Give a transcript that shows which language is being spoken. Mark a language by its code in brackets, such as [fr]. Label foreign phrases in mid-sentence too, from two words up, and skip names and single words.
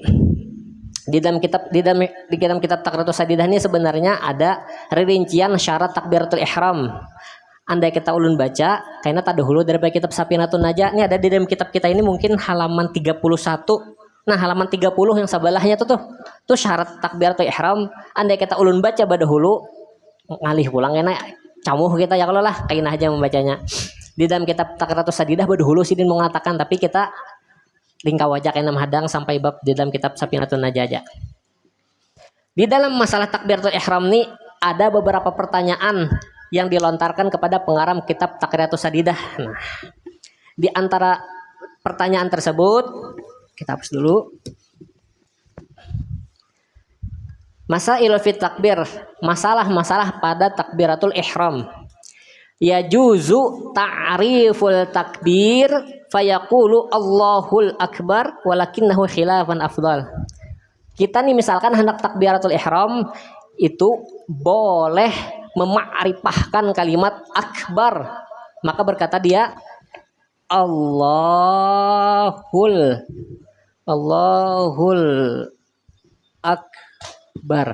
[id] Di dalam kitab Taqritus Sadidah ini sebenarnya ada rincian syarat takbiratul ihram. Andai kita ulun baca, kayaknya tak dahulu daripada kitab Safinatun Najah. Ini ada di dalam kitab kita ini mungkin halaman 31. Nah, halaman 30 yang sebelahnya tuh syarat takbiratul ihram. [bjn] Andai kita ulun baca badahulu, ngalih pulang enak camuh kita ya kalau lah kainah aja membacanya. Di dalam kitab Taqritus Sadidah badahulu sidin mengatakan, tapi kita lingkau aja kainah hadang sampai bab di dalam kitab Safinatun Najah aja. [id] Di dalam masalah takbiratul ihram ini ada beberapa pertanyaan yang dilontarkan kepada pengarang kitab Taqritus Sadidah. Nah, di antara pertanyaan tersebut kita hapus dulu. [ar] مسائل في التكبير, [id] masalah-masalah pada takbiratul ihram. [ar] يجوز تعريف التكبير فيقول الله الأكبر ولكنه خلاف الأفضل. [id] Kita nih misalkan hendak takbiratul ihram itu boleh memakrifahkan kalimat akbar, maka berkata dia [ar] الله الأكبر.